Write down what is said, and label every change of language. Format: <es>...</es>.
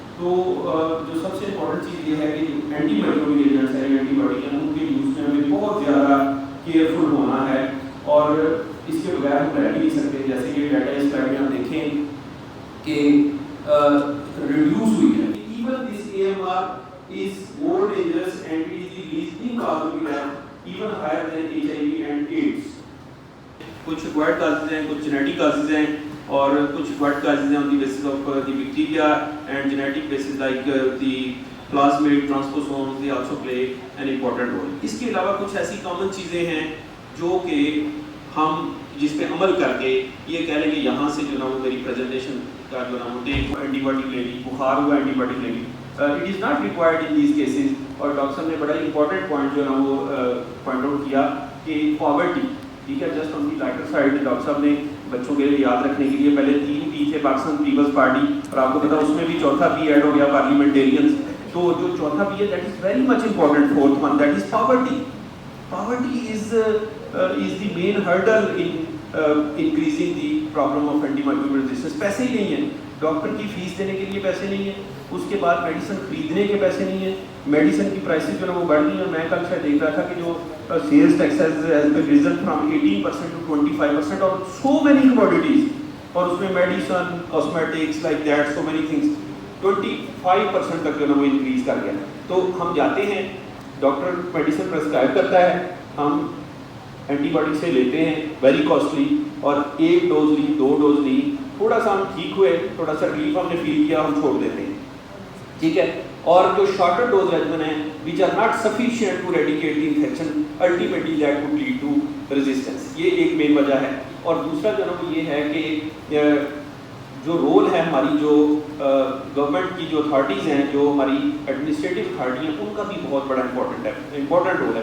<ur>تو جو سب سے امپورٹنٹ چیز یہ ہے کہ اینٹی مائکروبیل ایجنٹس ہیں, اینٹی بایوٹک ہیں, ان کے یوز میں ہمیں بہت زیادہ کیئرفل ہونا ہے, اور اس کے بغیر ہم رہ بھی نہیں سکتے. جیسے یہ ڈیٹا اس سلائڈ میں ہم دیکھیں کہ ریڈیوس ہوئی ہے.</ur> <en>Even this AMR is more dangerous and it is the leading cause of death, even higher than HIV and AIDS.</en> <ur>کچھ ایکوائرڈ کازز ہیں,</ur> <en>کچھ genetic causes ہیں, اور کچھ ایکوائرڈ کازز ہیں on the basis of the bacteria, and genetic basis like the plasmid transposomes, they also play an important role.</en> <ur>اس کے علاوہ کچھ ایسی کامن چیزیں ہیں جو کہ ہم جس پہ عمل کر کے یہ کہہ لیں کہ یہاں سے جو نا وہ میری پریزنٹیشن کا جو نا وہ اینٹی بایوٹک لے لی, بخار ہوا اینٹی بایوٹک لے لی.</ur> <en>It is not required in these cases.</en> <ur>اور ڈاکٹر صاحب نے بڑا امپورٹنٹ پوائنٹ جو ہے نا وہ پوائنٹ آؤٹ کیا کہ پاورٹی, ٹھیک ہے, just on the lighter side. Doctor صاحب نے بچوں کے لیے یاد رکھنے کے لیے پہلے 3 P تھے, پاکستان پیپلز پارٹی, اور آپ کو پتا اس میں بھی چوتھا P ایڈ ہو گیا, پارلیمنٹیرینز. تو جو چوتھا P ہے that is very much important.</ur> <en>Fourth one that is poverty. Poverty is the main hurdle in increasing the problem of antimicrobial resistance.</en> <ur>پیسے ہی نہیں ہیں, ڈاکٹر کی فیس دینے کے لیے پیسے نہیں ہیں, اس کے بعد میڈیسن خریدنے کے پیسے نہیں ہیں, میڈیسن کی پرائسز جو ہے وہ بڑھ گئی ہیں. میں کل شاید دیکھ رہا تھا کہ جو sales tax has reason from 18% to 25% اور سو مینی کموڈیٹیز, اور اس میں medicine, cosmetics, like that so many things 25% تک جو ہے وہ انکریز کر گیا. تو ہم جاتے ہیں, ڈاکٹر میڈیسن پرسکرائب کرتا ہے, ہم اینٹی بایوٹک سے لیتے ہیں ویری کاسٹلی, اور 1 ڈوز لی, 2 ڈوز لی, تھوڑا سا ہم ٹھیک ہوئے, تھوڑا سا ریلیف ہم نے فیل کیا, ہم چھوڑ دیتے ہیں, ٹھیک ہے. اور جو شارٹر ڈوز ریجمن ہیں</ur> <en>which are not sufficient to eradicate the infection, ultimately that would lead to</en> <ur>resistance. یہ ایک مین وجہ ہے. اور دوسرا جو ہے نا وہ یہ ہے کہ جو رول ہے ہماری جو گورنمنٹ کی جو اتھارٹیز ہیں, جو ہماری ایڈمنسٹریٹو اتھارٹی ہیں, ان کا بھی بہت بڑا امپورٹنٹ رول ہے.</ur>